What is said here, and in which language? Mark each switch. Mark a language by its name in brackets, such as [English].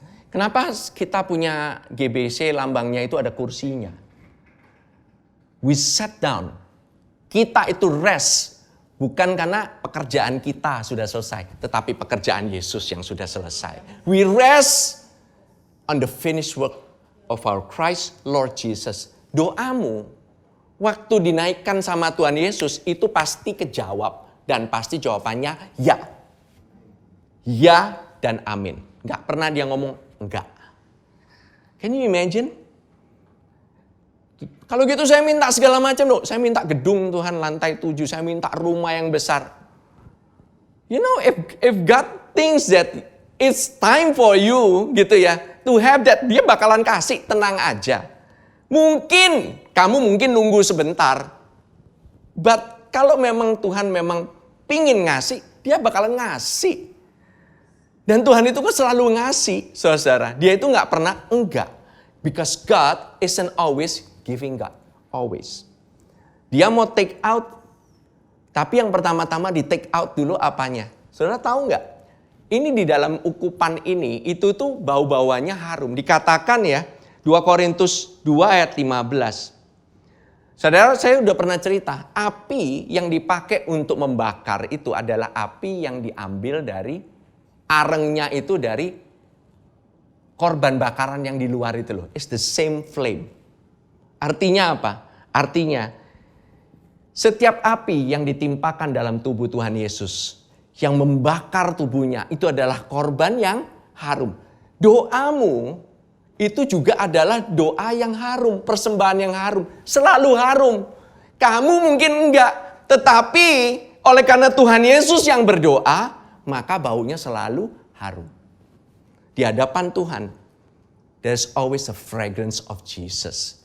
[Indonesian] Kenapa kita punya GBC lambangnya itu ada kursinya? [English] We sat down. [Indonesian] Kita itu rest. Bukan karena pekerjaan kita sudah selesai, tetapi pekerjaan Yesus yang sudah selesai. [English] We rest on the finished work of our Christ Lord Jesus. [Indonesian] Doamu waktu dinaikkan sama Tuhan Yesus itu pasti kejawab. Dan pasti jawabannya ya. Ya dan amin. Gak pernah dia ngomong enggak. [English] Can you imagine? [Indonesian] Kalau gitu saya minta segala macam loh. Saya minta gedung Tuhan lantai 7. Saya minta rumah yang besar. [English] You know, if God thinks that it's time for you [Indonesian] gitu ya, [English] to have that, [Indonesian] dia bakalan kasih, tenang aja. Mungkin, kamu mungkin nunggu sebentar. But kalau memang Tuhan memang pingin ngasih, dia bakalan ngasih. Dan Tuhan itu kan selalu ngasih, saudara. Dia itu gak pernah enggak. [English] Because God isn't always giving God, always. [Indonesian] Dia mau take out, tapi yang pertama-tama di take out dulu apanya? Saudara tahu nggak? Ini di dalam ukupan ini, itu tuh bau-bauannya harum. Dikatakan ya, 2 Korintus 2 ayat 15. Saudara, saya udah pernah cerita, api yang dipakai untuk membakar itu adalah api yang diambil dari arengnya itu dari korban bakaran yang di luar itu loh. [English] It's the same flame. [Indonesian] Artinya apa? Artinya setiap api yang ditimpakan dalam tubuh Tuhan Yesus yang membakar tubuhnya itu adalah korban yang harum. Doamu itu juga adalah doa yang harum, persembahan yang harum, selalu harum. Kamu mungkin enggak, tetapi oleh karena Tuhan Yesus yang berdoa, maka baunya selalu harum. Di hadapan Tuhan, [English] there's always a fragrance of Jesus.